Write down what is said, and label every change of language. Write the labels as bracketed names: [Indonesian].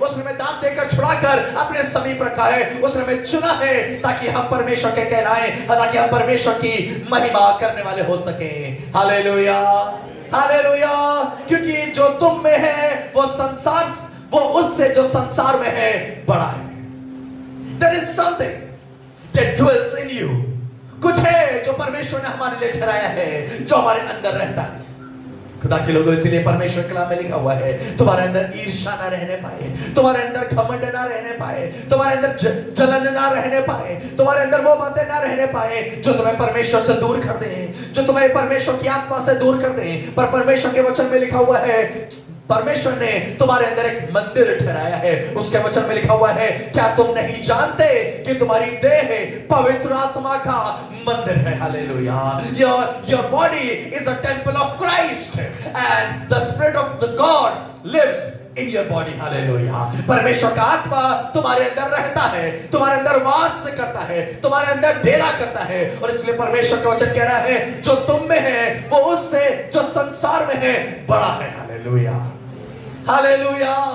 [Hindi] उसने हमें दाम देकर छुड़ाकर अपने समीप रखा है। उसने हमें चुना है ताकि हम परमेश्वर के कहलाएं, ताकि हम परमेश्वर की महिमा करने वाले हो सके। हालेलुया। हालेलुया। क्योंकि जो तुम में है वो संसार, वो उससे जो संसार में है बड़ा है। [English] There is something that dwells in you. [Hindi] कुछ है जो परमेश्वर ने हमारे लिए ठहराया है, जो हमारे अंदर रहता है। खुदा के लोगों, इसीलिए परमेश्वर कलाम में लिखा हुआ है तुम्हारे अंदर ईर्ष्या ना रहने पाए, तुम्हारे अंदर घमंड ना रहने पाए, तुम्हारे अंदर जलन ना रहने पाए, तुम्हारे अंदर वो बातें ना रहने पाए जो तुम्हें परमेश्वर से दूर कर दें, जो तुम्हें परमेश्वर की आत्मा से दूर कर दें। पर परमेश्वर के वचन में लिखा हुआ है परमेश्वर ने तुम्हारे अंदर एक मंदिर ठहराया है। उसके वचन में लिखा हुआ है, क्या तुम नहीं जानते कि तुम्हारी देह पवित्र आत्मा का मंदिर है। Hallelujah. [English] Your body is a temple of Christ and the spirit of the God lives in your body. [Hindi] Hallelujah. परमेश्वर का आत्मा तुम्हारे अंदर रहता है, तुम्हारे अंदर वास करता है, तुम्हारे अंदर डेरा करता है और इसलिए परमेश्वर का वचन कह रहा है जो तुम में है वो उससे जो संसार में है बड़ा है। हालेलुया। हालेलुया।